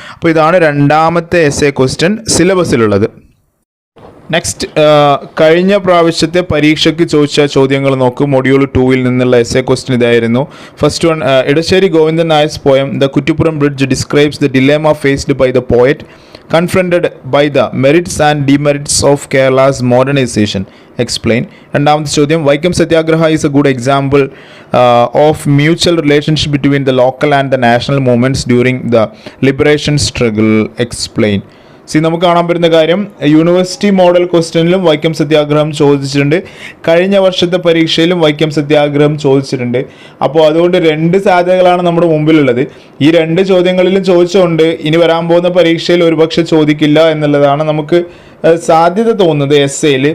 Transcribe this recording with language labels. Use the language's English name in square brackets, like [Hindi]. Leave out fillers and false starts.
[Malayalam] അപ്പോൾ ഇതാണ് രണ്ടാമത്തെ എസ്സേ ക്വസ്റ്റ്യൻ സിലബസിലുള്ളത്. നെക്സ്റ്റ്, കഴിഞ്ഞ പ്രാവശ്യത്തെ പരീക്ഷയ്ക്ക് ചോദിച്ച ചോദ്യങ്ങൾ നോക്കൂ. മൊഡ്യൂൾ 2 നിന്നുള്ള എസ്സേ ക്വസ്റ്റ്യൻ ഇതായിരുന്നു. [English] First one, Edasseri Govindan Nair's poem the Kuttippuram bridge describes the dilemma faced by the poet confronted by the merits and demerits of Kerala's modernization. Explain. [Malayalam] രണ്ടാമത്തെ ചോദ്യം, [English] Vaikom Satyagraha is a good example of mutual relationship between the local and the national movements during the liberation struggle. Explain. [Malayalam] നമുക്ക് കാണാൻ പറ്റുന്ന കാര്യം, university model ക്വസ്റ്റ്യനിലും Vaikom സത്യാഗ്രഹം ചോദിച്ചിട്ടുണ്ട്. കഴിഞ്ഞ വർഷത്തെ പരീക്ഷയിലും വൈക്കം സത്യാഗ്രഹം ചോദിച്ചിട്ടുണ്ട്. അപ്പോൾ അതുകൊണ്ട് 2 സാധ്യതകളാണ് നമ്മുടെ മുമ്പിലുള്ളത്. ഈ 2 ചോദ്യങ്ങളിലും ചോദിച്ചുകൊണ്ട് ഇനി വരാൻ പോകുന്ന പരീക്ഷയിൽ ഒരുപക്ഷെ ചോദിക്കില്ല എന്നുള്ളതാണ് നമുക്ക് സാധ്യത തോന്നുന്നത് എസ്സേയിൽ.